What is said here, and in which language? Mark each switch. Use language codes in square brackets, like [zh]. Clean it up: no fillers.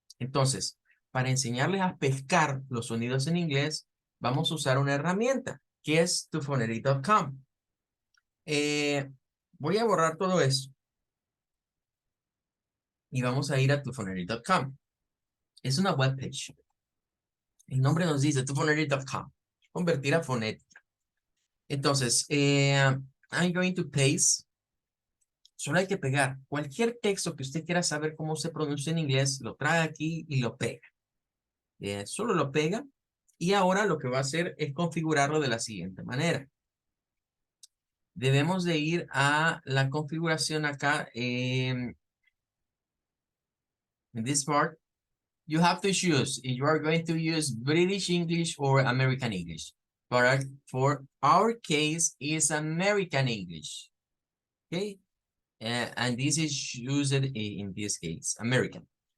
[es] Entonces, para enseñarles a pescar los sonidos en inglés, vamos a usar una herramienta que es tufoneri.com. Voy a borrar todo eso y vamos a ir a tufoneri.com. Es una webpage. El nombre nos dice tufoneri.com. Convertir a fonética. [en] Entonces, I'm going to paste. [es] Solo hay que pegar. Cualquier texto que usted quiera saber cómo se pronuncia en inglés, lo trae aquí y lo pega. Solo lo pega. Y ahora lo que va a hacer es configurarlo de la siguiente manera. Debemos de ir a la configuración acá. [en] In this part, you have to choose if you are going to use British English or American English. For our case, is American English. Okay? And this is used in this case, American.